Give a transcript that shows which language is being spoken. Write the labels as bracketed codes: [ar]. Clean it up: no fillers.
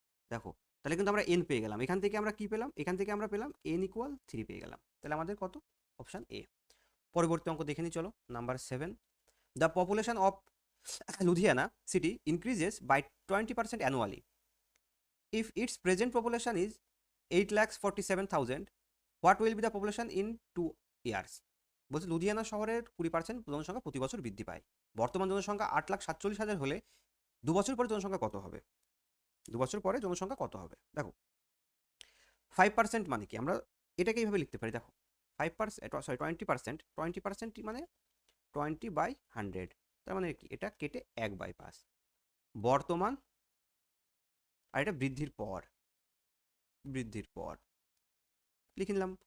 [bn] দেখো তাহলে কিন্তু আমরা n পেয়ে গেলাম, এখান থেকে আমরা কি পেলাম, এখান থেকে আমরা পেলাম n ইকুয়াল 3 পেয়ে গেলাম, তাহলে আমাদের কত, অপশান এ। পরবর্তী অঙ্ক দেখে নিই চলো, [en] Number 7, the population of Ludhiana city increases by 20% annually. If its present population is 8,47,000, what will be the population in 2 years? [bn] বলছে লুধিয়ানা শহরের 20% জনসংখ্যা প্রতি বছর বৃদ্ধি পায়, বর্তমান জনসংখ্যা 8,47,000 হলে 2 বছর পরে জনসংখ্যা কত হবে, 2 বছর পরে জনসংখ্যা কত হবে। দেখো 5% মানে কি, আমরা এটাকে এইভাবে লিখতে পারি, দেখো 5%, সরি 20%, 20% মানে 20/100, তার মানে কি, এটা কেটে 1/5, বর্তমান, আর এটা বৃদ্ধির পর, বৃদ্ধির পর লিখে নিলাম।